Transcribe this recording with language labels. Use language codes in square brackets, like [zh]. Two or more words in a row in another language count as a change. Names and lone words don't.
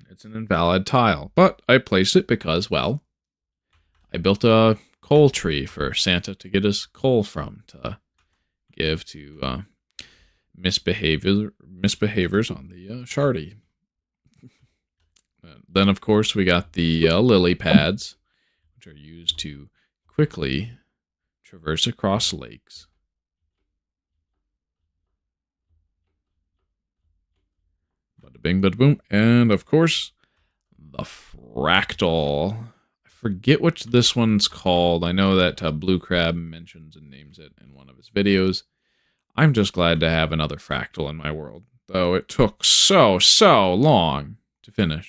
[en] It's an invalid tile, but I placed it because, well, I built a coal tree for Santa to get his coal from to give to misbehaviors on the shardy. Then, of course, we got the lily pads, which are used to quickly traverse across lakes. Bada bing, bada boom. And, of course, the fractal. I forget what this one's called. I know that Blue Crab mentions and names it in one of his videos. I'm just glad to have another fractal in my world, though it took so long to finish.